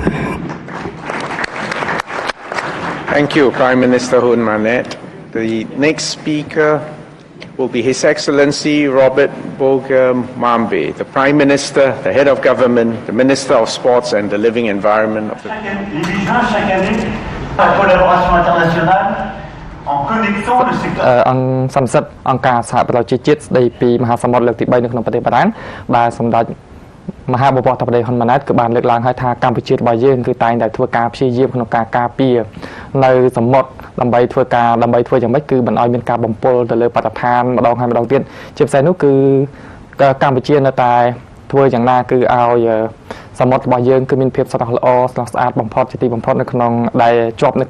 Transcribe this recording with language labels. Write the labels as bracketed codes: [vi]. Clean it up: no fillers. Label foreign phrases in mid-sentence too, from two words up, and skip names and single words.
[en] Thank you, Prime Minister Hun Manet. The next speaker will be His Excellency Robert Boger Mambe, the Prime Minister, the Head of Government, the Minister of Sports and the Living Environment of the... [km] អង្គសំសិទ្ធអង្គការសហប្រជាជាតិស្ដីពីមហាសមុទ្រលើកទី3នៅក្នុងប្រទេសបារាំងដែលសម្ដេចមហាបវរ ធហ៊ុនម៉ាណែតគឺបានលើកឡើងឲ្យថាកម្ពុជារបស់យើងគឺតែងតែធ្វើការព្យាយាមក្នុងការការពារនៅសមុទ្រដើម្បីធ្វើយ៉ាងម៉េចគឺមិនឲ្យមានការបំពុលទៅលើបរិស្ថានម្ដងហើយម្ដងទៀតជាពិសេសនោះគឺកម្ពុជានៅតែធ្វើយ៉ាងណាគឺឲ្យសមុទ្ររបស់យើងគឺមានភាពស្រស់ល្អស្រស់ស្អាតបំផុតជាទីបំផុតនៅក្នុងដែលជាប់នៅ